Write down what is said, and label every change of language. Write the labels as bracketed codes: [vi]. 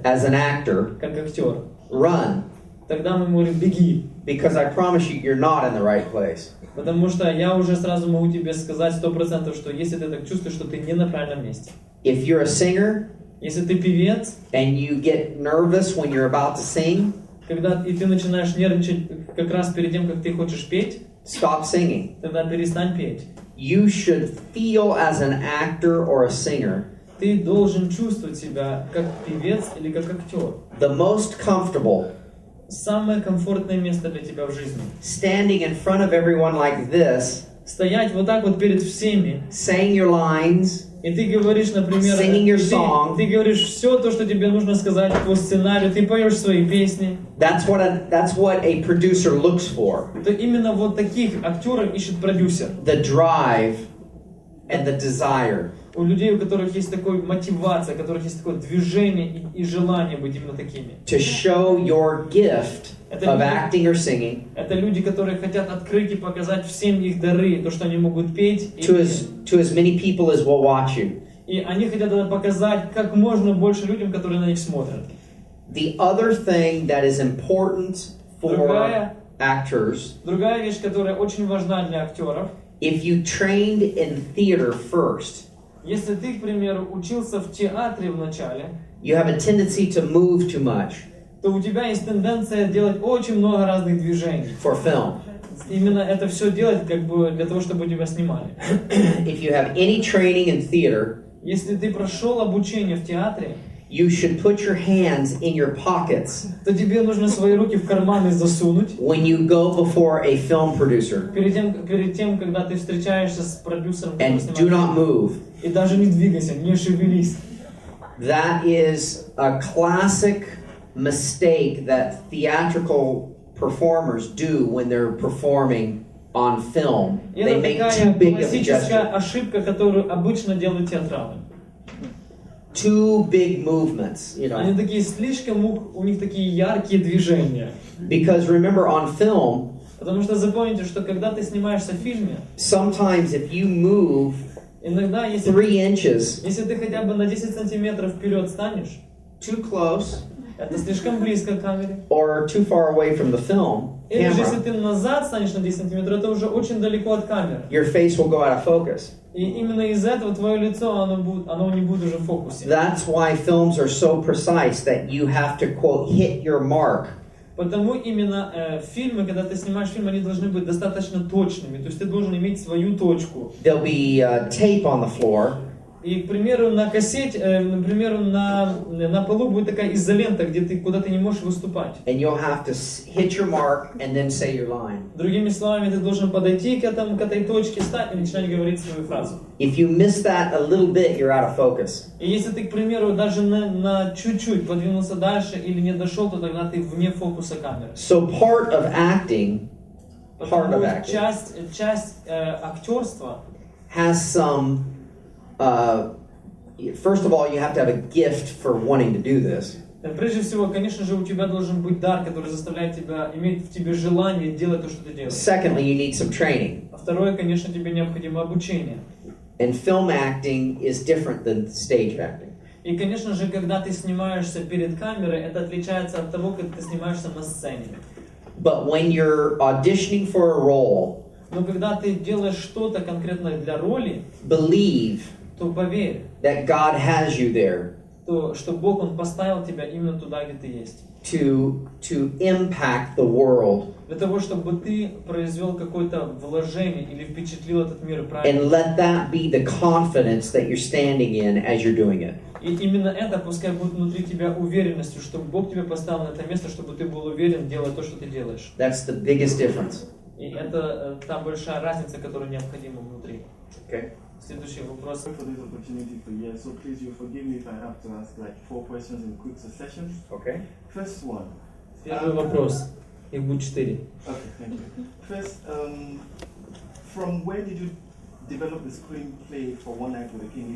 [en] as an actor, [ru] как актер, [en] run. [ru] тогда мы говорим, беги. [en] Because I promise you, you're not in the right place. [ru] Потому что я уже сразу могу тебе сказать 100%, что если ты так чувствуешь, что ты не на правильном месте. [en] If you're a singer, [ru] Если ты певец, [en] and you get nervous when you're about to sing, [ru] и ты начинаешь нервничать как раз перед тем, как ты хочешь петь, [en] stop singing. [ru] тогда перестань петь. [en] You should feel as an actor or a singer [ru] Ты должен чувствовать себя как певец или как актер. [en] the most comfortable [ru] Самое комфортное место для тебя в жизни. [en] standing in front of everyone like this, [ru] Стоять вот так вот перед всеми, [en] saying your lines, [ru] и ты говоришь, например, [en] Singing your song. [ru] ты говоришь все то, что тебе нужно сказать по сценарию, ты поешь свои песни. [en] that's what a producer looks for. [ru] То именно вот таких актеров ищет продюсер. [en] The drive and the desire. [ru] У людей, у которых есть такая мотивация, у которых есть такое движение и желание быть именно такими. [en] To show your gift [ru] Это [en] of [ru] люди- [en] acting or singing [ru] Это люди, которые хотят открыть и показать всем их дары, то, что они могут петь. [en] to as many people as will watch you. [ru] И они хотят это показать как можно больше людям, которые на них смотрят. [en] The other thing that is important for [ru] Другая- [en] actors, [ru] Другая вещь, которая очень важна для актеров, [en] if you trained in theater first, [ru] если ты, к примеру, учился в театре вначале, [en] you have a tendency to move too much [ru] то у тебя есть тенденция делать очень много разных движений. [en] for film. [ru] Именно это все делать как бы для того, чтобы тебя снимали. [en] If you have any training in theater, [ru] Если ты прошел обучение в театре, [en] you should put your hands in your pockets [ru] то тебе нужно свои руки в карманы засунуть. [en] when you go before a film producer [ru] Перед тем, когда ты встречаешься с продюсером, который [en] and do not [ru] снимает, [en] move. [ru] и даже не двигайся, не шевелись. [en] That is a classic mistake that theatrical performers do when they're performing on film. [ru] И [en] They [ru] это [en] make [ru] такая [en] too big of a [ru] классическая [en] gesture. [ru] ошибка, которую обычно делают театралы. [en] Too big movements, you [ru] Они [en] know. [ru] такие слишком, у них такие яркие движения. [en] Because remember, on film, [ru] Потому что запомните, что когда ты снимаешься в фильме, [en] sometimes if you move [ru] иногда, если [en] 3 inches [ru] ты хотя бы на 10 сантиметров вперед станешь, [en] too close [ru] это слишком близко к камере. [en] or too far away from the film [ru] Или же если [en] camera, [ru] ты назад станешь на 10 сантиметров, это уже очень далеко от камеры. [en] your face will go out of focus. [ru] И именно из-за этого твое лицо, оно не будет уже в фокусе. [en] That's why films are so precise that you have to, quote, hit your mark. [ru] Потому именно фильмы, когда ты снимаешь фильм, они должны быть достаточно точными. То есть ты должен иметь свою точку. [en] There'll be tape on the floor, [ru] И, к примеру, на кассете, например, на полу будет такая изолента, куда ты не можешь выступать. [en] and you'll have to hit your mark and then say your line. [ru] Другими словами, ты должен подойти к этой точке, стать и начинать говорить свою фразу. [en] If you miss that a little bit, you're out of focus. [ru] И если ты, к примеру, даже на чуть-чуть подвинулся дальше или не дошел, то тогда ты вне фокуса камеры. [en] So part of acting [ru] Потому [en] acting. [ru] часть актерства, [en] has some, first of all, you have to have a gift for wanting to do this. [ru] прежде всего, конечно же, у тебя должен быть дар, который заставляет тебя, иметь в тебе желание делать то, что ты делаешь. [en] Secondly, you need some training. [ru] А второе, конечно, тебе необходимо обучение. [en] And film acting is different than stage acting. [ru] И, конечно же, когда ты снимаешься перед камерой, это отличается от того, как ты снимаешься на сцене. [en] But when you're auditioning for a role, [ru] Но когда ты делаешь что-то конкретно для роли, [en] believe [ru] то поверь, [en] that God has you there [ru] что Бог, Он поставил тебя именно туда, где ты есть. [en] to impact the world [ru] Для того, чтобы ты произвел какое-то вложение или впечатлил этот мир [en] and [ru] правильно. [en] let that be the confidence that you're standing in as you're doing it. [ru] И именно это пускай будет внутри тебя уверенностью, что Бог тебя поставил на это место, чтобы ты был уверен, делая то, что ты делаешь. [en] That's the biggest difference. [ru] И это та большая разница, которая необходима внутри. [en] Okay. [ru] Следующий вопрос. [en] For this opportunity for you, so please you forgive me if I have to ask like 4 questions in quick succession. Okay. First one. [ru] Первый вопрос. Их будет 4. [en] Okay, thank you. First, from where did you develop the screenplay for One Night with the King?